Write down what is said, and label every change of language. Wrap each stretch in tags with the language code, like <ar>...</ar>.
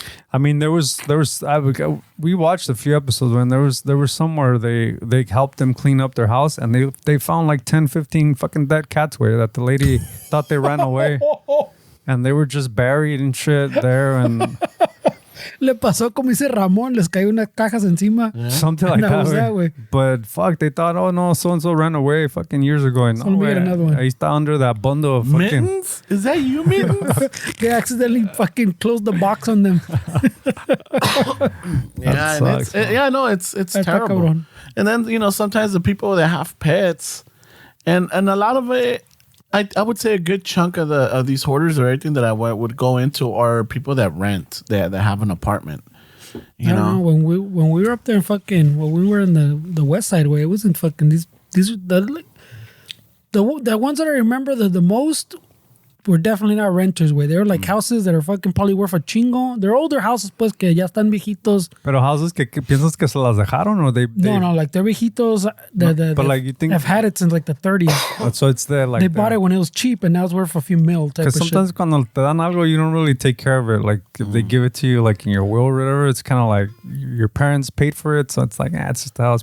<en>I mean, we watched a few episodes when there was somewhere they helped them clean up their house and they found like 10, 15 fucking dead cats where that the lady thought they ran away, and they were just buried and shit there and.</en> <es>Le pasó como dice Ramón, les cayó unas cajas encima.</es> <en>Yeah. Something like that, way. But fuck, they thought, oh no, so-and-so ran away fucking years ago. And no, another one. Ahí está under that bundle of fucking... Mittens? Is that you, Mittens? They accidentally fucking closed the box on them. Yeah, sucks, it's terrible. And then, you know, sometimes the people that have pets, and a lot of it, I would say a good chunk of these hoarders or anything that I would go into are people that rent, that have an apartment. You know? When we were up there when we were in the west side way, it wasn't fucking these are the ones that I remember the most were definitely not renters, güey. They were like houses that are fucking probably worth a chingo.</en> <es>They're older houses, pues, que ya están viejitos. Pero houses que piensas que se las dejaron or they</es> <en>No, like they're viejitos. But like you think I've had it since like the 30s. so it's there like They bought it when it was cheap and now it's worth a few mil type of because sometimes shit. cuando te dan algo you don't really take care of it. Like if they give it to you like in your will or whatever, it's kind of like your parents paid for it, so it's like it's just a house.</en>